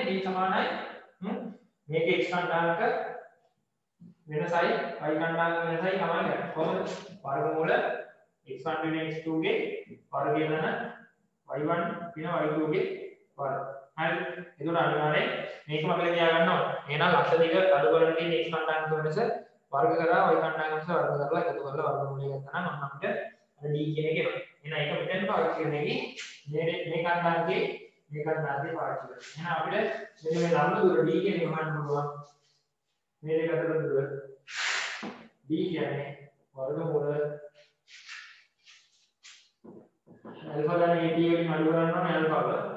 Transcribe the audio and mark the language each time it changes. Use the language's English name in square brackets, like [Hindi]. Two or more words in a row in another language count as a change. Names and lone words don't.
[Sinhala] D සමානයි මේකේ x කණ්ඩායමක වෙනසයි y කණ්ඩායමක වෙනසයි තමයි ගන්න. කොහොමද? වර්ගමූල x1 වෙන x2 ගේ වර්ගය වෙන y1 වෙන y2 ගේ වර්ගය. හරි. ඒකට අනිවාර්යයෙන් මේකම අපිට තියා ගන්න ඕනේ. එහෙනම් ලක්ෂ දෙක අඩු කරගෙන තියෙන x කණ්ඩායමක වෙනස වර්ග කරා y කණ්ඩායම සහ वर्ग කරලා එකතු කරලා වර්ගමූලය ගත්තා නම් අපිට අර d කියන එක එනවා. එහෙනම් ඒක මෙතෙන් පාවිච්චි කරන එකේ මේ කණ්ඩායමේ පාවිච්චි කරනවා. එහෙනම් අපිට මෙන්න මේ ලම්බ දුර d කියන එක හොයන්න පුළුවන්. මේ දෙක අතර දුර d කියන්නේ වර්ගමූල ඇල්ෆා ධන AT වලින් අඩු කරනවා නේ ඇල්ෆාව.